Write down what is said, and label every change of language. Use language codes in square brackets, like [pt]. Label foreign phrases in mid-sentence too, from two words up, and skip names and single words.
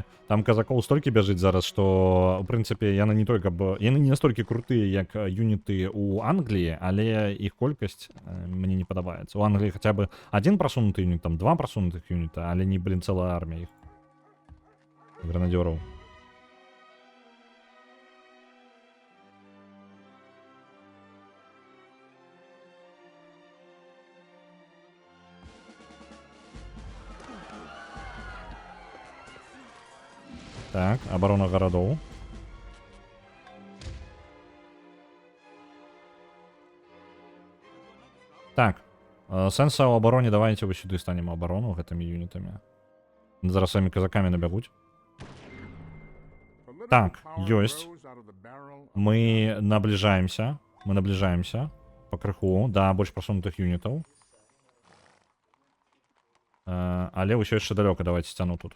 [be] Там казакоў столькі бяжыць зараз, што, у прынцыпе, яны [ru] не только [be] яны не настолькі крутыя, як юніты ў Англіі, але іх колькасць мне не падабаецца. У Англіі хаця бы адзін прасунуты юніт, там два прасунутых юніта, але не, блин, цэлая армія іх. Гранадёраў. [ru] Так, оборона городов. Так, сенса у обороне, давайте вы сюда станем оборону гэтымі юнитами. [be] Зараз самі казаками набягуть. Так, ёсць. [ru] Мы наближаемся [be] по крыху, да, больш прасунутых юнітаў. Але ўсё яшчэ далёка, давайте сцяну тут.